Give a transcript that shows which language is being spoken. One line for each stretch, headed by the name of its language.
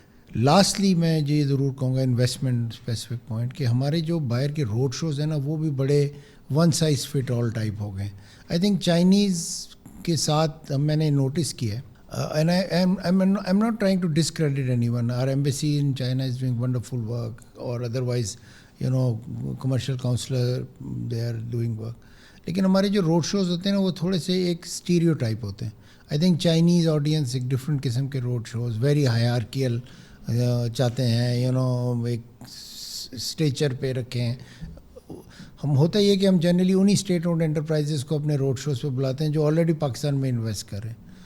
Urdu: Lastly میں یہ ضرور کہوں گا انویسٹمنٹ اسپیسیفک پوائنٹ, کہ ہمارے جو باہر کے روڈ شوز ہیں نا وہ بھی بڑے one size fit all type ہو گئے.
English: I think
Urdu: چائنیز کے ساتھ میں نے نوٹس کیا ہے,
English: And I'm not trying to discredit anyone. Our embassy in China is doing wonderful work, or otherwise commercial counselor they are doing work.
Urdu: لیکن ہمارے جو روڈ شوز ہوتے ہیں نا وہ تھوڑے سے ایک اسٹیریو ٹائپ ہوتے ہیں. آئی تھنک چائنیز آڈینس ایک ڈفرینٹ قسم کے روڈ شوز, ویری ہائرارکیل چاہتے ہیں, ایک اسٹیچر پہ رکھیں. ہم ہوتا یہ کہ ہم جنرلی انہی اسٹیٹ اونڈ انٹرپرائزز کو اپنے روڈ شوز پہ بلاتے ہیں جو آلریڈی پاکستان میں انویسٹ کر رہے ہیں.